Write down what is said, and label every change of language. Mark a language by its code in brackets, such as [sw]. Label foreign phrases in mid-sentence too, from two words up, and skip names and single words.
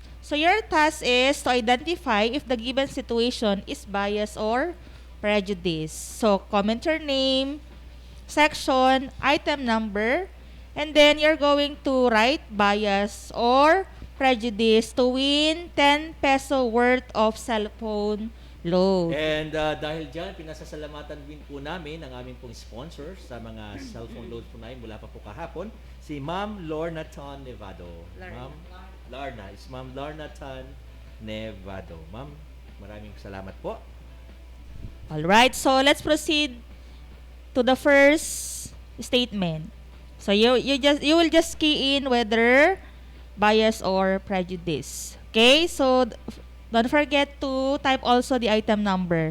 [en] So, your task is to identify if the given situation is bias or prejudice. So, comment your name, section, item number, and then you're going to write bias or prejudice to win 10 peso worth of cellphone load. [tl] And dahil dyan, pinasasalamatan din po namin ang aming pong sponsor sa mga [en] cellphone load [tl] po namin mula pa po kahapon, si Ma'am Lorna Tan Nevado. [en] Ma'am Larna, is Ma'am Lorna Tan Nevado. [tl] Ma'am, maraming salamat po. [en] Alright, so let's proceed to the first statement. So you will just key in whether bias or prejudice. Okay, so don't forget to type also the item number.